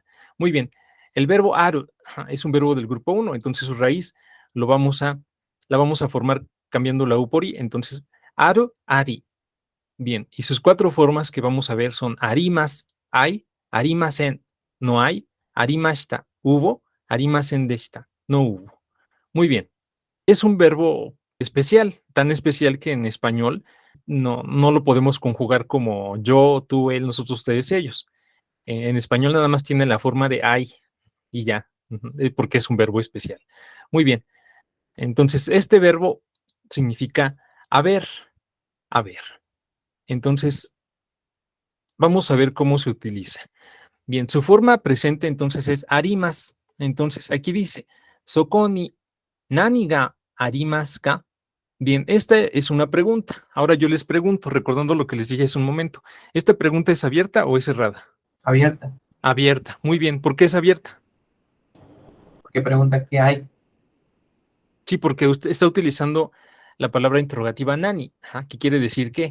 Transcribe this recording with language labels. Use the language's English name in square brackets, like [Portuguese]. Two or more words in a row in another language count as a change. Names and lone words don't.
[Spanish] Muy bien, el verbo aru es un verbo del grupo 1, entonces su raíz la vamos a formar cambiando la U por I, entonces aru, ari. Bien, y sus cuatro formas que vamos a ver son arimas, hay, arimasen, no hay, arimashita, hubo, [Japanese] ありませんでした, [Spanish] no hubo. Muy bien, es un verbo especial, tan especial que en español no lo podemos conjugar como yo, tú, él, nosotros, ustedes, ellos. En español nada más tiene la forma de hay y ya, porque es un verbo especial. Muy bien, entonces este verbo significa haber, haber. Entonces, vamos a ver cómo se utiliza. Bien, su forma presente entonces es arimas. Entonces, aquí dice, [Japanese] そこに何がありますか? [Spanish] Bien, esta es una pregunta. Ahora yo les pregunto, recordando lo que les dije hace un momento, ¿esta pregunta es abierta o es cerrada? Abierta. Abierta. Muy bien. ¿Por qué es abierta? Porque pregunta qué hay. Sí, porque usted está utilizando la palabra interrogativa nani, que quiere decir qué.